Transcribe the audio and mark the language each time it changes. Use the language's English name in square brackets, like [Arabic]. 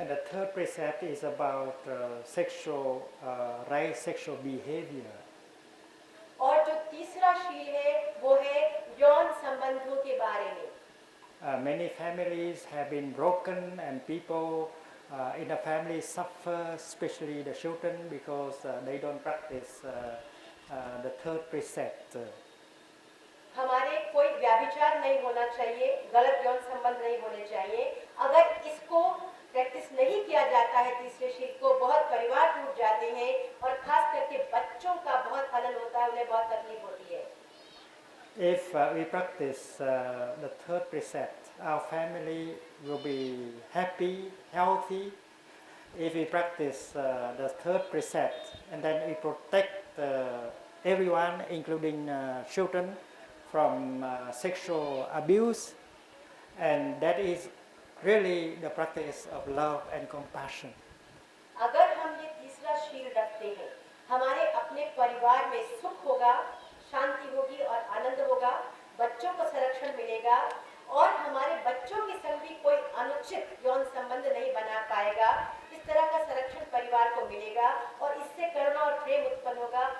[English] third precept is about sexual right sexual behavior. [Hindi] और जो तीसरा शील है वो है यौन संबंधों के बारे में. [English] Many families have been broken and people in the family suffer, especially the children, because they don't practice the third precept. [Hindi] हमारे कोई व्याभिचार नहीं होना चाहिए, गलत यौन संबंध नहीं होने चाहिए. अगर इसको प्रैक्टिस नहीं किया जाता है तीसरे शील को, बहुत परिवार टूट जाते हैं और खास करके बच्चों का बहुत हनन होता है, उन्हें बहुत तकलीफ होती है. [English] If we practice the third precept, our family will be happy, healthy. If we practice the third precept and then we protect everyone, including children, from sexual abuse, and that is really the practice of love and compassion. [Hindi] अगर हम ये तीसरा शील रखते हैं, हमारे अपने परिवार में सुख होगा, शांति होगी और आनंद होगा, बच्चों को संरक्षण मिलेगा और हमारे बच्चों के संग भी कोई अनुचित यौन संबंध नहीं बना पाएगा. इस तरह का संरक्षण परिवार को मिलेगा और इससे करुणा और प्रेम उत्पन्न होगा.